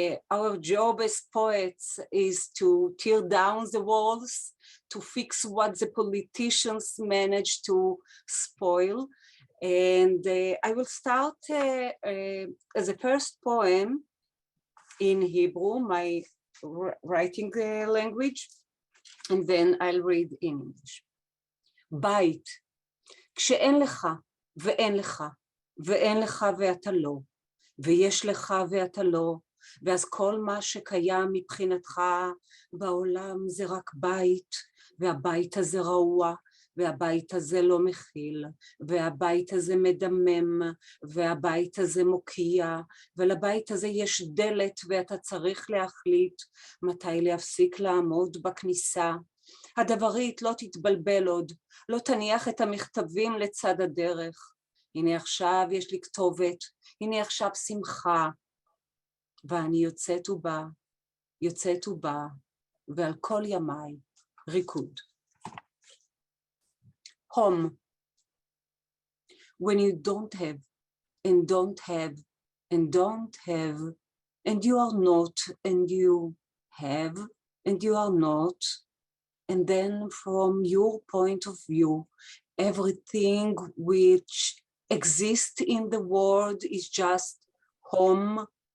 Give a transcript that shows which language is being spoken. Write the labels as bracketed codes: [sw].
[en] Our job as poets is to tear down the walls, to fix what the politicians manage to spoil. And I will start as a first poem in Hebrew, my writing language, and then I'll read in English. [he] בית, כשאין לך ואין לך, ואין לך ואתה לא, ויש לך ואתה לא, ואז כל מה שקיים מבחינתך בעולם זה רק בית, והבית הזה רעוע, והבית הזה לא מכיל, והבית הזה מדמם, והבית הזה מוקיע, ולבית הזה יש דלת ואתה צריך להחליט מתי להפסיק לעמוד בכניסה. הדברית, לא תתבלבל עוד, לא תניח את המכתבים לצד הדרך. הנה עכשיו יש לי כתובת, הנה עכשיו שמחה, ואני יוצאת ובאה, ועל כל ימיי ריקוד. [en] Home. When you don't have, and don't have, and don't have, and you are not, and you have, and you are not, and then from your point of view, everything which exists in the world is just home,